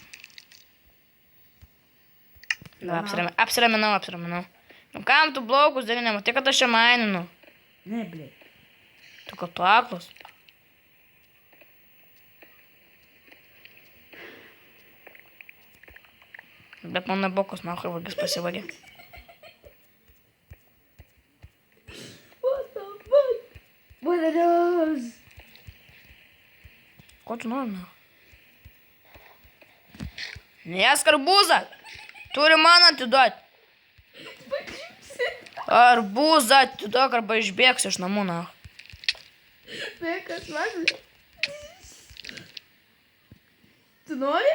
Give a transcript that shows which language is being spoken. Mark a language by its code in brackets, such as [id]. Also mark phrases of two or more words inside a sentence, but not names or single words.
[lt] Na, apsiraminau. Nu kam tu blogus darai, nematai, kad aš čia maininu. Ne, blėt. Tu kad tu aklas. Bet mano bokus, nahui, vagis pasivagė. [en] What the fuck? What are those? [lt] Ko tu nori, na? Nesk arbūzą! Turi man atiduoti. Arbūzą atiduok arba išbėgsi iš namų, na. Bekas, man. Tu nori?